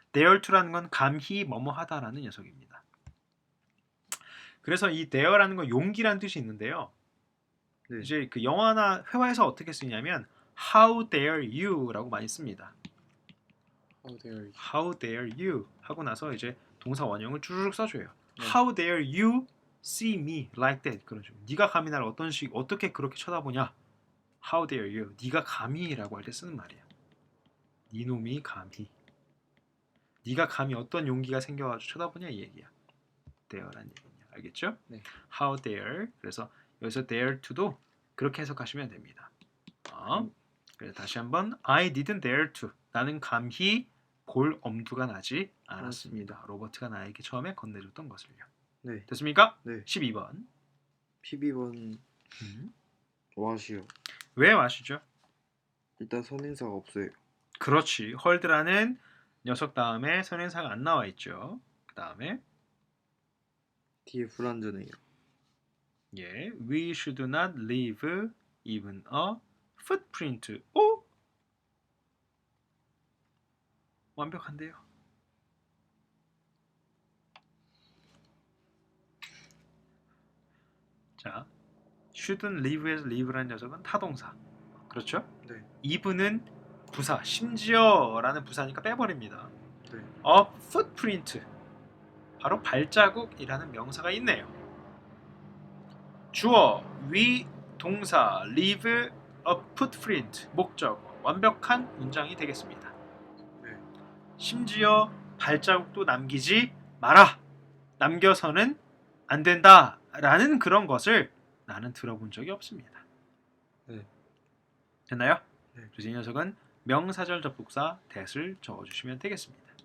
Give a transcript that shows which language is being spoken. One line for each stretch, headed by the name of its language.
Korean: dare to라는 건 감히 뭐뭐하다라는 녀석입니다. 그래서 이 dare라는 건 용기라는 뜻이 있는데요. 네. 이제 그 영화나 회화에서 어떻게 쓰냐면
English: How dare you
Korean: 라고 많이 씁니다.
English: How dare you
Korean: 하고 나서 이제 동사 원형을 쭈르륵 써줘요. 네.
English: How dare you see me like that.
Korean: 그런 식으로. 네가 감히 나를 어떻게 그렇게 쳐다보냐.
English: How dare you.
Korean: 네가 감히라고 할 때 쓰는 말이야. 네 놈이 감히. 네가 감히 어떤 용기가 생겨가지고 쳐다보냐 이 얘기야. dare라는 얘기냐. 알겠죠? 네.
English: How dare.
Korean: 그래서 여기서 dare to도 그렇게 해석하시면 됩니다. 그래서 다시 한번
English: I didn't dare to.
Korean: 나는 감히 볼 엄두가 나지 않았습니다. 로버트가 나에게 처음에 건네줬던 것을요. 네. 됐습니까? 네. 12번. 12번 what이요. 왜 what이죠? 일단 선행사가 없어요. 그렇지. 헐드라는 녀석 다음에 선행사가 안 나와 있죠. 그 다음에 뒤에 불완전해요.
English: 예, we should not leave even a footprint.
Korean: 오? 완벽한데요. 자, shouldn't leave에서 leave라는 녀석은 타동사. 그렇죠? 네. even은 부사, 심지어라는 부사니까 빼버립니다. 네. a footprint, 바로 발자국이라는 명사가 있네요. 주어, we, 동사, leave a footprint, 목적어. 완벽한 문장이 되겠습니다. 네. 심지어 발자국도 남기지 마라. 남겨서는 안 된다. 라는 그런 것을 나는 들어본 적이 없습니다. 네. 됐나요? 네. 그래서 이 녀석은 명사절 접속사 that을 적어주시면 되겠습니다.